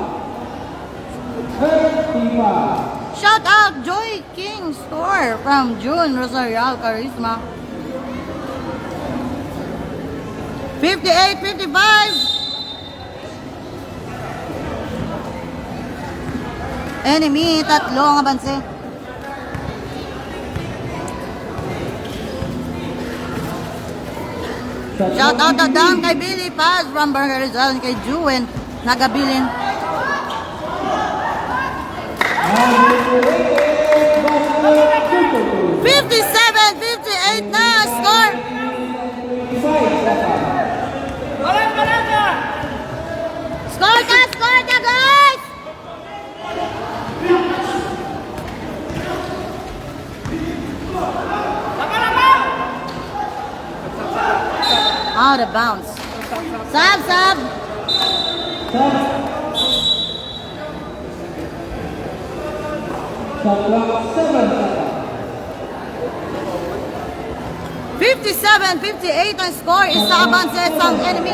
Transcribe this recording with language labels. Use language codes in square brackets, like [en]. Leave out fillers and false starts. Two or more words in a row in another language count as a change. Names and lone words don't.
[en] Third free foul. Shout out Joy King Store from June Rosarial Charisma. 58-55. [tl] Enemy, tatlo ang abanse. [en] Shout out na down kay Billy Paz from Barangay Rizal and kay Juwen Nagabilin. [tl] 57-58 na score. Score ka guys! [en] Out of bounds. Sab. [tl] Sa clock 7 seconds. 57-58 ang score. Isa abanse ang enemy.